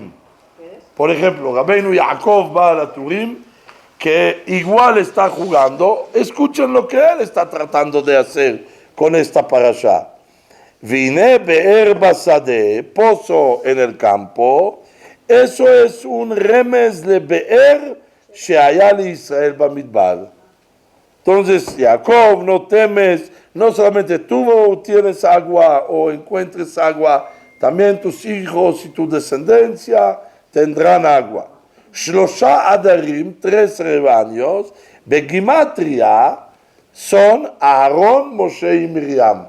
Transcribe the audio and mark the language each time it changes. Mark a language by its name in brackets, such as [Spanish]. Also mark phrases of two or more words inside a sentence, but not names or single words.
[Spanish] Por ejemplo, Rabbeinu Yaakov Baal HaTurim que igual está jugando, escuchen lo que él está tratando de hacer con esta parasha. [Hebrew] והנה באר בשדה, [Spanish] pozo en el campo, eso es un remes de [Hebrew] באר שהיה לישראל במדבר. [Spanish] Entonces, Jacob, no temes, no solamente tú tienes agua o encuentres agua, también tus hijos y tu descendencia tendrán agua. [Hebrew] שלושה עדרים, [Spanish] 3 rebaños, begimatria, son Aarón, Moshe y Miriam.